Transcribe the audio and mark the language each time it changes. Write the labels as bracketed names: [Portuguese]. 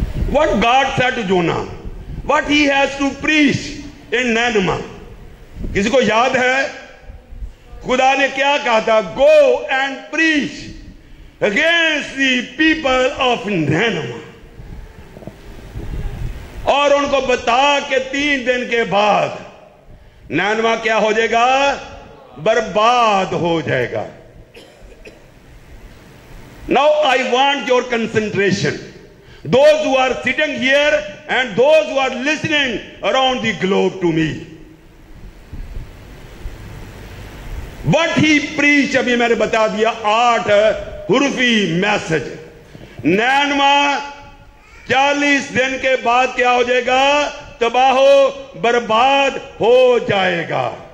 [English] What God said to Jonah, what he has to preach in Nineveh. [Hindi] किसी को याद है खुदा ने क्या कहा था? [English] Go and preach against the people of Nineveh. [Hindi] और उनको बता कि 3 दिन के बाद नैनवा क्या हो जाएगा? बर्बाद हो जाएगा। [English] Now I want your concentration. Those who are sitting here and those who are listening around the globe to me. What he preached, [Hindi] अभी मैंने बता दिया, 8 हुर्फी मैसेज। नैनवा 40 दिन के बाद क्या हो जाएगा? तबाहो बर्बाद हो जाएगा।